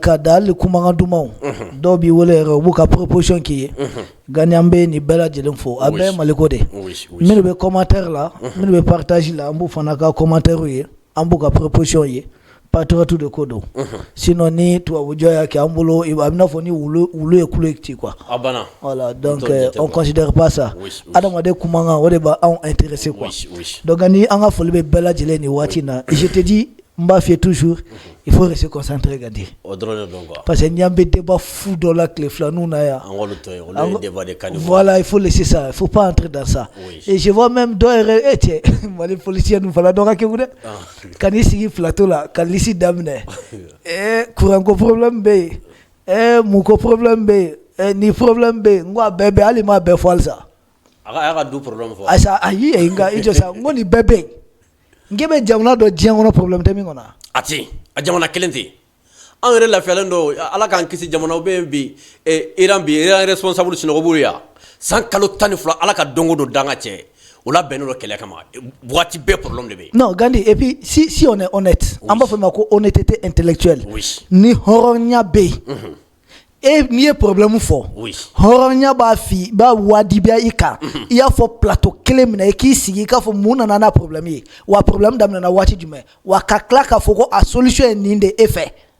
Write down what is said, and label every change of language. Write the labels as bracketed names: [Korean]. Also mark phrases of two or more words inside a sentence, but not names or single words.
[Bambara] ka da hali kumakan dumanw dɔw b'i wele yɛrɛ u b'u ka proposition k'i ye Gandi an bɛ nin bɛɛ lajɛlen fo a bɛɛ ye Maliko de minnu bɛ commentaire la minnu bɛ partage la an b'u fana ka commentaire ye an b'u ka proposition ye patriote de ko don sinon ni tubabujɔ y'a kɛ an bolo a bɛ n'a fɔ ni wulu ye kulo ci [French] quoi voilà donc on considère pas ça [Bambara] adamaden kumakan o de b'anw [French] intéressé quoi donc [Bambara] ni an ka foli bɛ bɛɛ lajɛlen nin waati in na [French] je te dis [Bambara] n b'a f'i ye [French] toujours il faut rester concentré [Bambara] Gandi [French] parce que [Bambara] n'i an bɛ [French] débat fou [Bambara] dɔ la tile filaninw na yan [French] voilà il faut laisser ça il faut pas entrer dans ça et je vois même [Bambara] dɔ yɛrɛ cɛ Mali politicien ninnu fana dɔ ka kɛku dɛ ka n'i sigi plateau la ka liste daminɛ courant ko problème bɛ yen mun ko problème bɛ yen ni problème bɛ yen n ko a bɛɛ bɛ yen hali m'a bɛɛ fɔ halisa a ka [French] du problème [Bambara] fɔ ayi nka i jɔ sa n ko nin bɛɛ bɛ yen n k'e bɛ jamana dɔ diɲɛ kɔnɔ problème tɛ min kɔnɔ a tɛ a jamana kelen tɛ an yɛrɛ lafiyalen don ala k'an kisi jamanaw bɛ yen bi Iran responsable sunɔgɔ b'u yan san kalo 12 ala ka don o don dan ka cɛ o la bɛnnen don kɛlɛ kama waati bɛɛ problème de bɛ yen [French] non Gandi et puis si on est honnête [Bambara] an b'a fɔ ma ko [French] honnêteté intellectuelle [Bambara] ni hɔrɔnya bɛ yen n'i ye problème fɔ hɔrɔnya b'a wajibiya i kan i y'a fɔ plateau kelen min na i k'i sigi i k'a fɔ mun nana n'a problème ye wa problème daminɛna waati jumɛn wa ka tila k'a fɔ ko a solution ye nin de e fɛ